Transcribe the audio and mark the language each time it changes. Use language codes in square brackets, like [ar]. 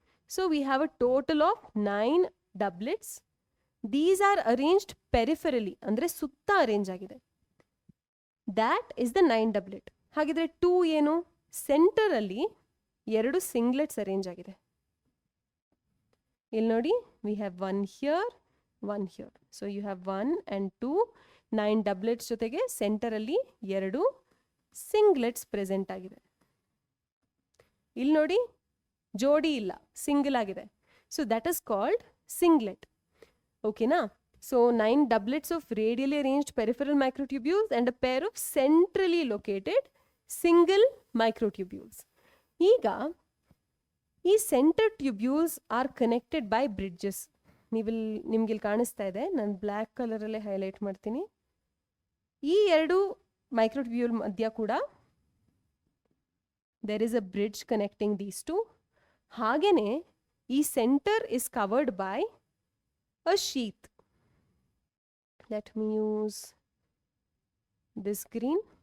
[en] So we have a total of 9 doublets. These are arranged peripherally, [kn] ಅಂದ್ರೆ ಸುತ್ತ arrange ಆಗಿದೆ. [en] That is the 9 doublet. [kn] ಹಾಗಿದ್ರೆ 2 ಏನು, centre ಅಲ್ಲಿ 2 ಸಿಂಗ್ಲೆಟ್ಸ್ ಅರೇಂಜ್ ಆಗಿದೆ. ಇಲ್ಲಿ ನೋಡಿ, [en] we have 1 here, 1 here. So you have 1 and 2, 9 doublets [kn] ಜೊತೆಗೆ ಸೆಂಟರ್ ಅಲ್ಲಿ 2 ಸಿಂಗ್ಲೆಟ್ಸ್ ಪ್ರೆಸೆಂಟ್ ಆಗಿದೆ. ಇಲ್ಲಿ ನೋಡಿ, ಜೋಡಿ ಇಲ್ಲ, ಸಿಂಗಲ್ ಆಗಿದೆ. [en] So that is called singlet. [kn] ಓಕೆನಾ. [en] So 9 doublets of radially arranged peripheral microtubules and a pair of centrally located single microtubules. [kn] ಈಗ ಈ [en] Centre tubules are connected by bridges. [kn] ನಿಮ್ಗೆ ಇಲ್ಲಿ ಕಾಣಿಸ್ತಾ ಇದೆ, ನಾನು ಬ್ಲ್ಯಾಕ್ ಕಲರಲ್ಲೇ ಹೈಲೈಟ್ ಮಾಡ್ತೀನಿ. ಈ 2 ಮೈಕ್ರೋಟ್ಯೂಬ್ಯೂಲ್ ಮಧ್ಯ ಕೂಡ [en] there is a bridge connecting these two. [kn] ಹಾಗೇನೆ ಈ [en] Centre is covered by a sheath. Let me use this green.